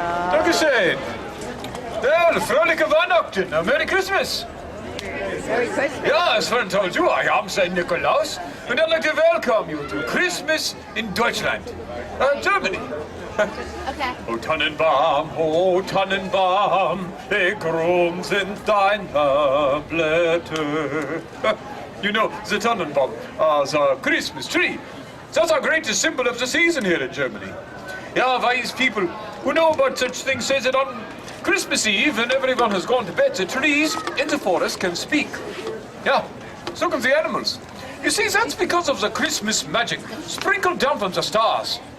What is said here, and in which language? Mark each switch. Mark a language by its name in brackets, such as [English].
[German] Dankeschön. [English] Well, [German] Fröhliche Weihnachten. [English] Merry Christmas. Merry Christmas. Ja, as Fern told you, I am Saint Nicholas, and I'd like to welcome you to Christmas in Deutschland, Germany. Okay. [German] O Tannenbaum, wie krumm sind deine Blätter. [English] You know, the Tannenbaum, the Christmas tree. That's our greatest symbol of the season here in Germany. Yeah, wise people who know about such things say that on Christmas Eve, when everyone has gone to bed, the trees in the forest can speak. Yeah, so can the animals. You see, that's because of the Christmas magic sprinkled down from the stars.